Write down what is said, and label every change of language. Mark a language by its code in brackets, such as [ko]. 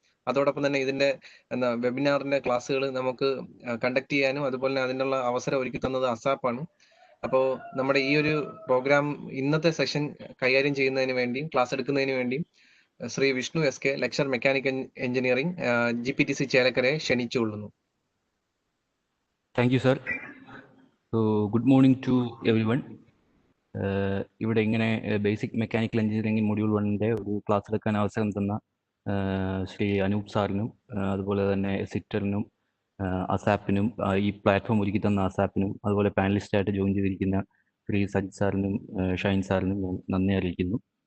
[ml] അതോടൊപ്പം തന്നെ ഇതിന്റെ വെബിനാറിന്റെ ക്ലാസ്സുകൾ നമുക്ക് കണ്ടക്ട് ചെയ്യാനും അതുപോലെ തന്നെ അതിനുള്ള അവസരം ഒരുക്കി തന്നത് അസാപ്പാണ്. അപ്പോൾ നമ്മുടെ ഈ ഒരു പ്രോഗ്രാം ഇന്നത്തെ സെഷൻ കൈകാര്യം ചെയ്യുന്നതിന് വേണ്ടിയും ക്ലാസ് എടുക്കുന്നതിന് വേണ്ടിയും Shri Vishnu SK, lecture mechanical engineering GPTC ചേലക്കരയെ ക്ഷണിച്ചുകൊള്ളുന്നു. [en] Thank you, sir. So, good morning to everyone. [ml] ഇവിടെ ഇങ്ങനെ ബേസിക് മെക്കാനിക്കൽ എഞ്ചിനീയറിംഗ് മൊഡ്യൂൾ 1-ന്റെ ഒരു ക്ലാസ് എടുക്കാൻ അവസരം തന്ന ശ്രീ അനൂപ് സാറിനും അതുപോലെ തന്നെ സിറ്ററിനും അസാപ്പിനും ഈ പ്ലാറ്റ്ഫോം ഒരുക്കി തന്ന അസാപ്പിനും അതുപോലെ പാനലിസ്റ്റായിട്ട് ജോയിൻ ചെയ്തിരിക്കുന്ന ശ്രീ സജിത് സാറിനും ഷൈൻ സാറിനും ഞാൻ നന്ദി അറിയിക്കുന്നു.